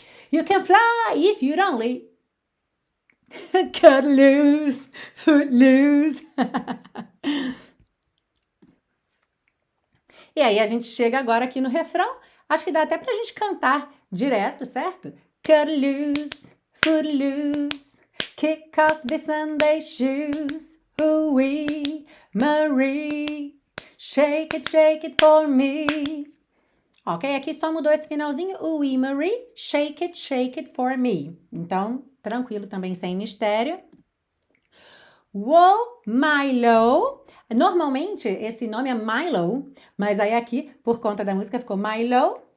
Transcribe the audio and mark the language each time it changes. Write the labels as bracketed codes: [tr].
[en] You can fly if you'd only cut loose, foot loose. [pt] E aí a gente chega agora aqui no refrão. Acho que dá até pra gente cantar direto, certo? [en] Cut loose, foot loose, kick off the Sunday shoes. Ooh-wee, Marie, shake it for me. [pt] Ok, aqui só mudou esse finalzinho. [en] Ooh-wee, Marie, shake it for me. [pt] Então, tranquilo também, sem mistério. Whoa, Milo. Normalmente esse nome é Milo, mas aí aqui, por conta da música, ficou Milo.